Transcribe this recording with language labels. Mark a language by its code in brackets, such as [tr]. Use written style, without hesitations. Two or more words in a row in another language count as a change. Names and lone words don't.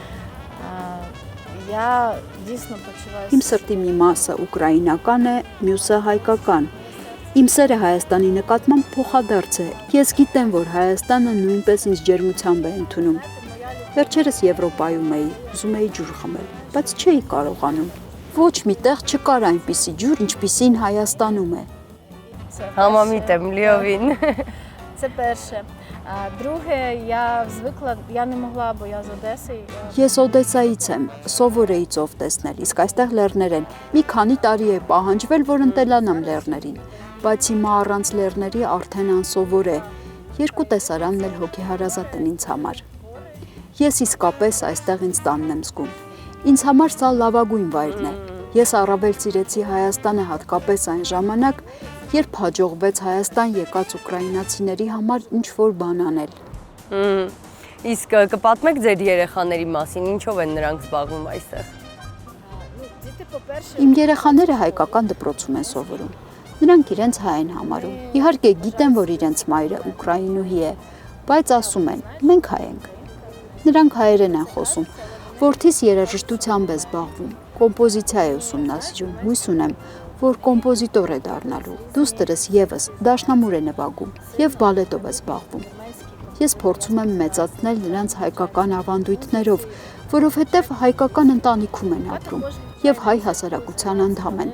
[hy] Իմ սրտի մի մասը ուկրաինական է, մյուսը հայկական։ Իմ սերը Հայաստանի նկատմամբ փոխադարձ է։ Ես գիտեմ, որ Հայաստանը նույնպես ինձ ջերմությամբ է ընդունում։ Վերջերս Եվրոպայում էի, ուզում էի ջուր խմել, բայց չէի կարողանում։ Ոչ միտեղ չկար այնպիսի ջուր, ինչպիսին Հայաստանում է։ Համամիտ եմ լիովին։ [uk] Це перше. Друге, я звикла, я не могла, бо я з Одеси. [hy] Ես Օդեսայից եմ, սովոր էի ծով տեսնել, իսկ այստեղ լեռներ են։ Մի քանի տարի է պահանջվել, որ ընտելանամ լեռներին, բայց հիմա առանց լեռների արդեն անսովոր է։ Երկու տեսարանն էլ հոգեհարազատ են ինձ համար։ Ես իսկապես այստեղ ինձ տանն եմ զգում։ Ինձ համար սա լավագույն վայրն է։ Ես առավել սիրեցի Հայաստանը հատկապես այն ժամանակ, երբ հաջողվեց Հայաստան եկած ուկրաինացիների համար ինչ-որ բան անել։ Իսկ կպատմեք ձեր երեխաների մասին, ինչով են նրանք զբաղվում այստեղ։ [uk] Діти, по-перше, [hy] Իմ երեխաները հայկական դպրոցում են սովորում։ Նրանք իրենց հայ են համարում։ Իհարկե գիտեն, որ իրենց մայրը ուկրաինուհի է, բայց ասում են՝ մենք հայ ենք։ Նրանք հայերեն են խոսում։ Որդիս երաժշտությամբ է զբաղվում, կոմպոզիցիա է ուսումնասիրում, հույս ունեմ, որ կոմպոզիտոր է դառնալու։ Դուստրս եւս դաշնամուր է նվագում եւ բալետով է զբաղվում։ Ես փորձում եմ մեծացնել նրանց հայկական ավանդույթներով, որովհետեւ հայկական ընտանիքում են ապրում եւ հայ հասարակության անդամ են։